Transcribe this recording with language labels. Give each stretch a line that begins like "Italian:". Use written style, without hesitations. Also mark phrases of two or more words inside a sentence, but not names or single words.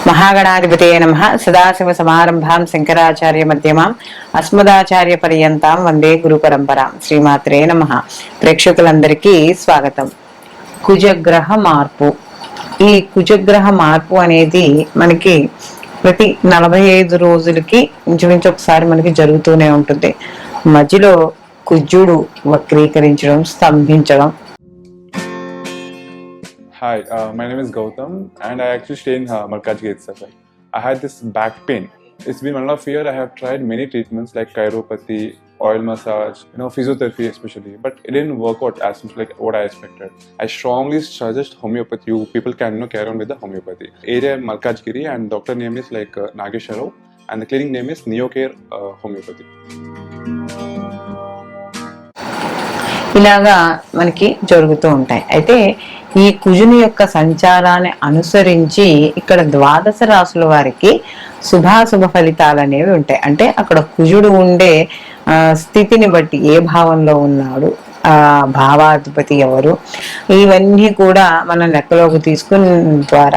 Sanskrit: महागणाधिपतये नमः। सदाशिव समारंभां शंकराचार्य मध्यमां अस्मदाचार्य पर्यंतां వందే గురు పరంపరాం. శ్రీమాత్రే నమః.
Telugu: ప్రేక్షకులందరికీ స్వాగతం. కుజగ్రహ మార్పు. ఈ కుజగ్రహ మార్పు అనేది మనకి ప్రతి 45 రోజులకి ఇంచుమించు ఒకసారి మనకి జరుగుతూనే ఉంటుంది. మధ్యలో కుజుడు వక్రీకరించడం, స్తంభించడం.
English: Hi, my name is Gautam and I actually stay in Malkajgiri itself. I had this back pain. It's been 1.5 years. I have tried many treatments like chiropathy, oil massage, physiotherapy especially, but it didn't work out as much like what I expected. I strongly suggest homeopathy. You people can carry on with the homeopathy. Area Malkajgiri and doctor name is like Nagesha Rao and the clinic name is Neocare Homeopathy.
Telugu: ఇలాగా మనకి జరుగుతూ ఉంటాయి. అయితే ఈ కుజుని యొక్క సంచారాన్ని అనుసరించి ఇక్కడ ద్వాదశ రాశుల వారికి శుభాశుభ ఫలితాలు అనేవి ఉంటాయి. అంటే అక్కడ కుజుడు ఉండే స్థితిని బట్టి ఏ భావంలో ఉన్నాడు, భావాధిపతి ఎవరు, ఇవన్నీ కూడా మనం లెక్కలోకి తీసుకున్న ద్వారా